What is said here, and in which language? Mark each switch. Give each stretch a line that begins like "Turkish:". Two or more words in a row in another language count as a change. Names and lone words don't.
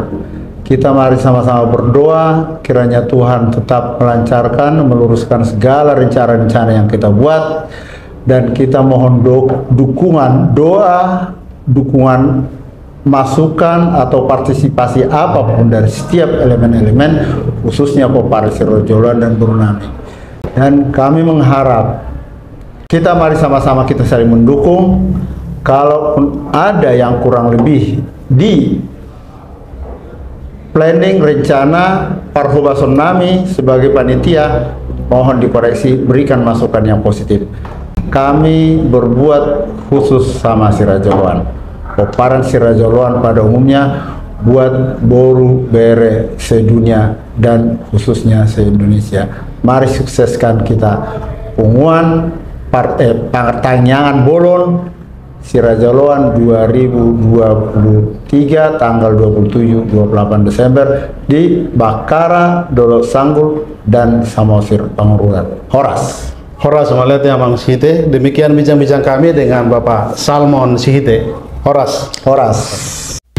Indonesian: Kita mari sama-sama berdoa, kiranya Tuhan tetap melancarkan, meluruskan segala rencana-rencana yang kita buat, dan kita mohon dukungan, doa, dukungan, masukan atau partisipasi apapun dari setiap elemen-elemen, khususnya peparan si Raja Loan dan Brunei. Dan kami mengharap kita mari sama-sama kita saling mendukung. Kalaupun ada yang kurang lebih di planning rencana
Batak Toba: Parhubason Nami
Indonesian: sebagai panitia, mohon dikoreksi, berikan masukan yang positif. Kami berbuat khusus sama si Raja Loan, peparan si Raja Loan pada umumnya, buat boru bere sedunia dan khususnya se-Indonesia. Mari sukseskan kita unguan pertanyaan Bolon si Raja Loan 2023 tanggal 27-28 Desember di Bakara, Dolok Sanggul, dan Samosir Pangururan. Horas Maletnya Mang Sihite. Demikian bincang-bincang kami dengan Bapak Salmon Sihite. Horas.